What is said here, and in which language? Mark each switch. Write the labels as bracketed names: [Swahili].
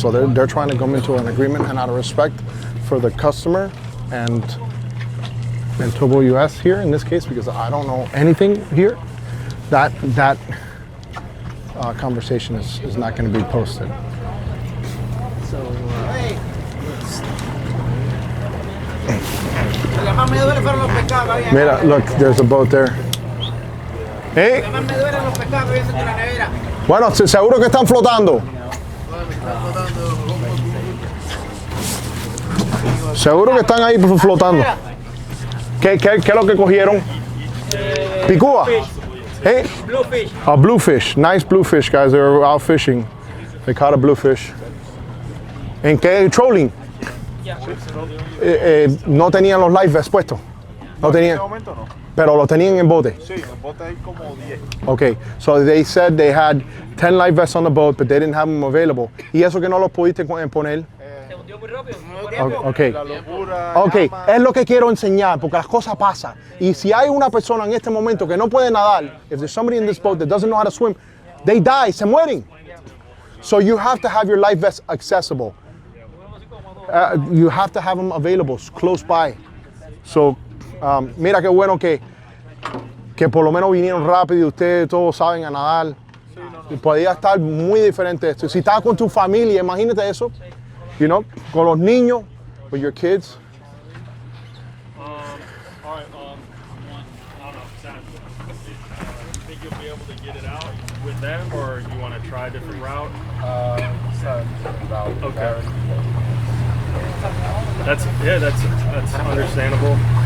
[English] So they're trying to come into an agreement, and out of respect for the customer and Tow BoatU.S here in this case, because I don't know anything here, that conversation is not going to be posted. Mira, look, there's a boat there. ¿Eh? [Spanish] Bueno, seguro que están flotando. Seguro que están ahí flotando. ¿Qué es lo que cogieron? Picúa. ¿Eh? [English] Bluefish. A bluefish. Nice bluefish, guys. They were out fishing. They caught a bluefish. [Spanish] ¿En qué trolling? No tenían los life vests puestos. No tenían. Pero lo tenían en bote. Sí, en bote hay como 10. [English] Okay, so they said they had 10 life vests on the boat, but they didn't have them available. [Spanish] ¿Y eso que no los pudiste poner? Okay. Okay, es lo que quiero enseñar, porque las cosas pasan. Y si hay una persona en este momento que no puede nadar, [English] if there's somebody in this boat that doesn't know how to swim, they die, [Spanish] se mueren. [English] So you have to have your life vests accessible. You have to have them available, close by. [Spanish] So, mira qué bueno que por lo menos vinieron rápido y ustedes todos saben a nadar. Y podía estar muy diferente esto. Si estás con tu familia, imagínate eso. [English] You know, [Spanish] con los niños, [English] with your kids. All right, I don't know, Sam, you think you'll be able to get it out with them, or you want to try a different route? Okay. That's understandable.